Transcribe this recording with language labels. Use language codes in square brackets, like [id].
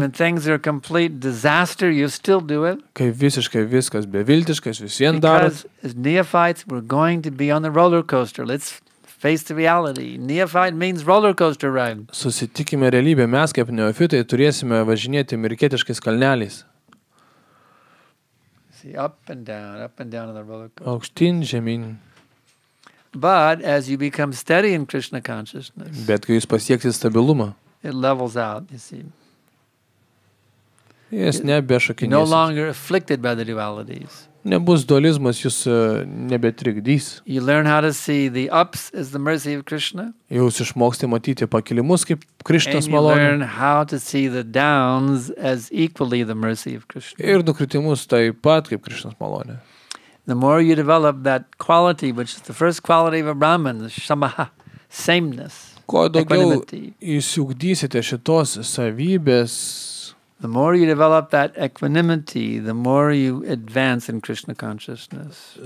[en] When things are a complete disaster, you still do it. [lt] Kai visiškai viskas beviltiškas, vis vien darot. [en] Because as neophytes, we're going to be on the roller coaster. Let's face the reality. Neophyte means roller coaster ride. [lt] Susitikime realybę, mes kaip neofitai turėsime važinėti amerikietiškais kalneliais. [en] See, up and down on the roller coaster. [lt] Aukštyn, žemyn. [en] But as you become steady in Krishna consciousness, [lt] Bet kai jūs pasieksit stabilumą, [en] it levels out, you see. [lt] jis [en] No [lt] nebešakinės. [en] longer afflicted by the dualities. [lt] Nebus dualizmas, jūs nebetrikdys. [en] You learn how to see the ups as the mercy of Krishna, [lt] Jūs išmoksite matyti pakilimus kaip Krišnos [en] and you learn [lt] malonė. [en] how to see the downs as equally the mercy of Krishna. [lt] Ir nukritimus taip pat kaip Krišnos malonė. [en] The more you develop that quality, which is the first quality of a Brahman, the shamaha, sameness, [lt] Kuo daugiau [en] equanimity. [lt] įsiugdysite šitos savybės, [en] The more you develop that equanimity, the more you advance in Krishna consciousness.